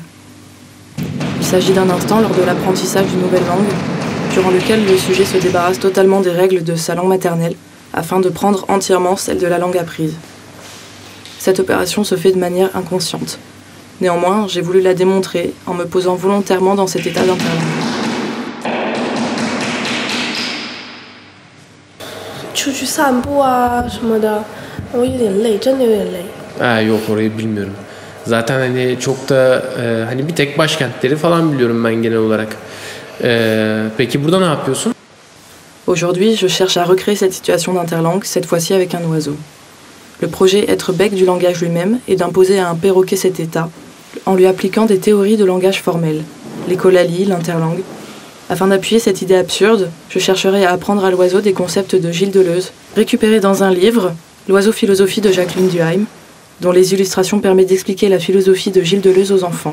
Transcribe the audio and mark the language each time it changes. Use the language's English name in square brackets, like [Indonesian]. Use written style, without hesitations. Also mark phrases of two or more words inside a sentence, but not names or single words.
[French] Il s'agit d'un instant lors de l'apprentissage d'une nouvelle langue, durant lequel le sujet se débarrasse totalement des règles de sa langue maternelle, afin de prendre entièrement celle de la langue apprise. Cette opération se fait de manière inconsciente. Néanmoins, j'ai voulu la démontrer en me posant volontairement dans cet état d'interlangue. [Turkish] Yok orayı bilmiyorum. Zaten hani çok da hani bir tek başkentleri falan biliyorum ben genel olarak. Peki burada ne yapıyorsun? [French] Aujourd'hui, je cherche à recréer cette situation d'interlangue, cette fois-ci avec un oiseau. Le projet Être bec du langage lui-même est d'imposer à un perroquet cet état, en lui appliquant des théories de langage formel, l'écolalie, l'interlangue, Afin d'appuyer cette idée absurde, je chercherai à apprendre à l'oiseau des concepts de Gilles Deleuze, récupérés dans un livre, L'oiseau philosophie de Jacqueline Duheim, dont les illustrations permettent d'expliquer la philosophie de Gilles Deleuze aux enfants.